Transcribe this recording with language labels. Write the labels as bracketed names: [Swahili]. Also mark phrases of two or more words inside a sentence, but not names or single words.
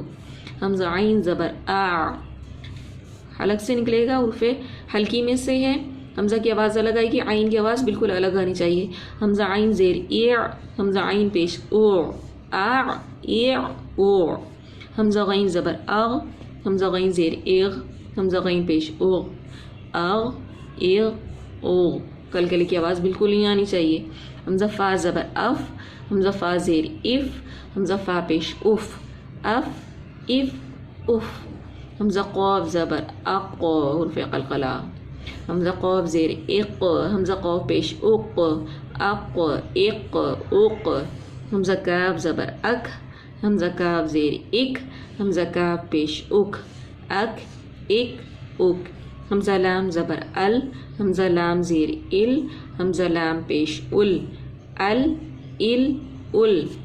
[Urdu] حمزہ عین زبر آ حلق سے نکلے گا حرف حلقی میں سے ہے حمزہ کی آواز الگ آئے گی عین کی آواز بالکل الگ آنی چاہیے حمزہ عین زیر ایع حمزہ عین پیش او آ ایع او حمزہ غین زبر اغ حمزہ غین زیر ایغ حمزہ غین پیش اوغ اغ ایغ اوغ کلکلے کی آواز بالکل نہیں آنی چاہیے حمزہ فا زبر اف حمزہ فا زیر اف حمزہ فا پیش اف اف اف اف حمزہ قاف زبر اق حرف قلقلہ حمزہ قاف زیر اق حمزہ قاف پیش اق اق اق اوق حمزہ کاف زبر اک حمزہ کاف زیر اک حمزہ کاف پیش اک اک اک اک حمزہ لام زبر ال حمزہ لام زیر ال حمزہ لام پیش ال ال ال